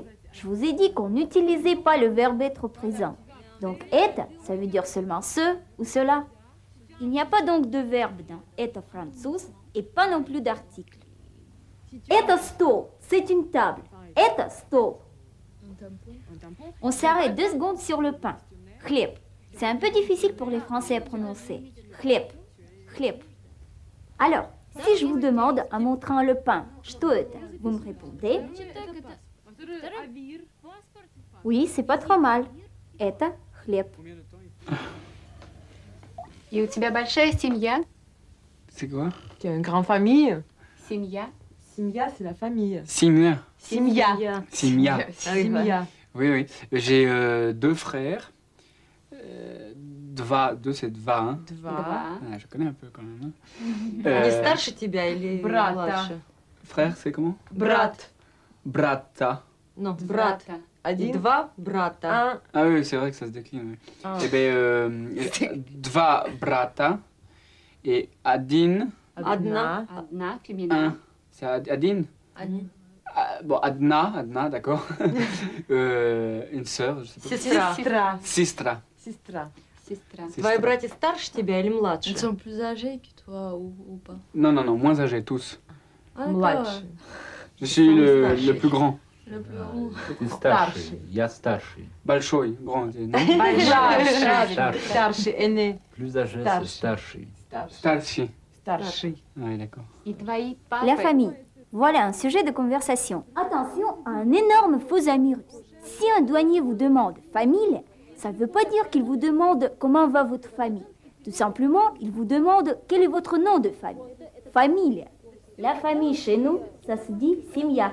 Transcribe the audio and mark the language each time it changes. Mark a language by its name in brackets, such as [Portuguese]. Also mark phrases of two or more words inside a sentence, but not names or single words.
[French] Je vous ai dit qu'on n'utilisait pas le verbe être au présent. Donc это, ça veut dire seulement ce ou cela. Il n'y a pas donc de verbe dans [Russian] это француз [French] et pas non plus d'article. [Russian] Это стол, [French] c'est une table. [Russian] Это стол. [French] On s'arrête 2 secondes sur le pain. [Russian] Хлеб. [French] C'est un peu difficile pour les Français à prononcer. [Russian] Хлеб. Хлеб. [French] Alors, si je vous demande en montrant le pain, [Russian] что это, [French] vous me répondez. Oui, c'est pas trop mal. [Russian] Это хлеб. И у тебя большая семья? [French] C'est quoi? Tu as une grande famille. [Russian] Семья. [French] Simia, c'est la famille. [Russian] Simia. Simia. Simia. Simia. [French] Oui, oui. J'ai 2 frères. Deux, c'est dva. Hein. [Russian] Два. [French] Ah, je connais un peu quand même. Hein. [Russian] Они старше тебя или Брата. младше? [French] Frère, c'est comment? [Russian] Брат. Brata. [French] Non, брат. [Russian] Брата. Один. Два брата. [French] Un. Ah oui, c'est vrai que ça se décline. Oui. Un. Eh bien, [Russian] два брата [French] et Adin, [Russian] Одна. Одна, [French] féminin. un. C'est Adin? [Russian] Они. [French] Ah, bon, Adna, d'accord. Une sœur, je sais pas. [Russian] Сестра. Сестра. Sistra. Сестра. Сестра. Твои братья старше тебя или младше? [French] Ils sont plus âgés que toi ou pas? Non, non, non, moins âgés, tous. Ah, d'accord. [Russian] Младше. [French] Je suis le plus grand. Le plus grand. [Russian] Ты старший. Я старший. Большой, [French] grand, non? [Russian] Старший. Старший. [French] Aîné. Plus âgé, c'est старший. [Russian] Starchi. Старший. [French] Oui, d'accord. [Russian] И твои папы. [French] La famille. Voilà un sujet de conversation. Attention à un énorme faux ami russe. Si un douanier vous demande famille, ça ne veut pas dire qu'il vous demande comment va votre famille. Tout simplement, il vous demande quel est votre nom de famille. Famille. La famille chez nous, ça se dit Simia.